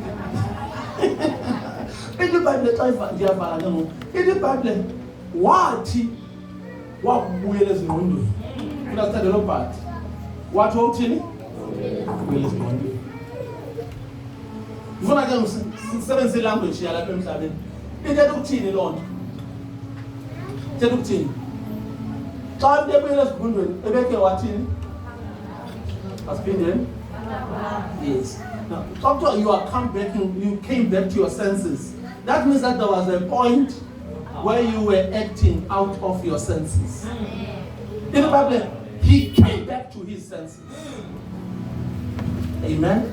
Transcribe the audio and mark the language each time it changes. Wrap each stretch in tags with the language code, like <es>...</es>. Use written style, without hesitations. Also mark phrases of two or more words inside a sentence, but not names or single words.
<xh>ibhayibheli xa ndiyabhala ke ngoku ibhayibheli wathi wakubuyela ezingqondweni unathanda lo part wathi uthini ukubuyela ezingqondweni. Ufuna ke ngisebenzise language yalapha emhlabeni. Into ukuthini lonto? Into ukuthini? Xa ubuyela ezigundweni ebeke wathini? Asiphindeni?</xh> <en>Yes. Now, after you came back to your senses. That means that there was a point where you were acting out of your senses. In the Bible, he came back to his senses. Amen?</en>